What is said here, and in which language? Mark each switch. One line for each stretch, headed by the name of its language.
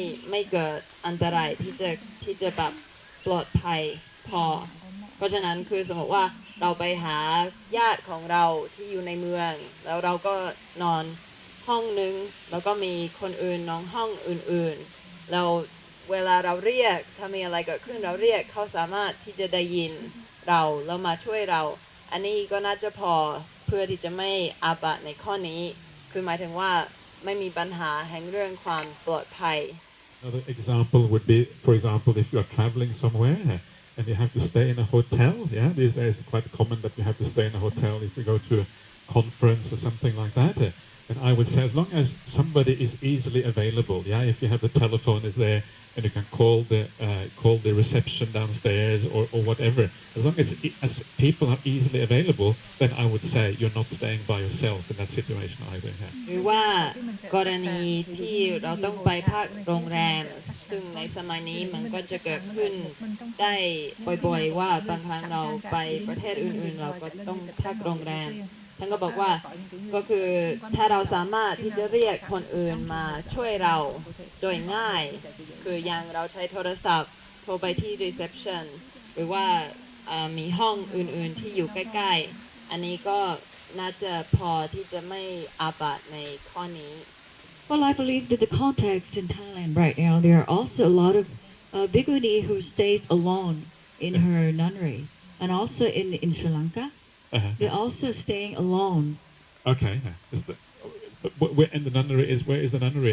Thai: ไม่เกิดอันตรายที่จะแบบปลอดภัยพอเพราะฉะนั้นคือสมมติว่าเราไปหาญาติของเราที่อยู่ในเมืองแล้วเราก็นอนห้องนึงแล้วก็มีคนอื่นนอนห้องอื่นๆแล้วเวลาเราเรียกถ้ามีอะไรเกิดขึ้นเราเรียกเขาสามารถที่จะได้ยินเราแล้วมาช่วยเราอันนี้ก็น่าจะพอเพื่อที่จะไม่อาบัติในข้อนี้คือหมายถึงว่าไม่มีปัญหาแห่งเรื่องความปลอดภัย
English: Another example would be, for example, if you are traveling somewhere and you have to stay in a hotel. Yeah, these days it's quite common that you have to stay in a hotel if you go to a conference or something like that. And I would say as long as somebody is easily available, yeah, if you have the telephone is there and you can call the reception downstairs or whatever, as long as people are easily available, then I would say you're not staying by yourself in that situation either.
Thai: หรือว่ากรณีที่เราต้องไปพักโรงแรมซึ่งในสมัยนี้มันก็จะเกิดขึ้นได้บ่อยๆว่าบางครั้งเราไปประเทศอื่นๆเราก็ต้องพักโรงแรมท่านก็บอกว่าก็คือถ้าเราสามารถที่จะเรียกคนอื่นมาช่วยเรา โดยง่ายคืออย่างเราใช้โทรศัพท์โทรไปที่ reception หรือว่ามีห้องอื่นๆที่อยู่ใกล้ๆอันนี้ก็น่าจะพอที่จะไม่อาบัติในข้อนี้
English: Well, I believe that the context in Thailand right now, there are also a lot of bhikkhuni who stays alone in her nunnery, and also in Sri Lanka. They're also staying alone. Okay. Where in the nunnery is? Where is the nunnery?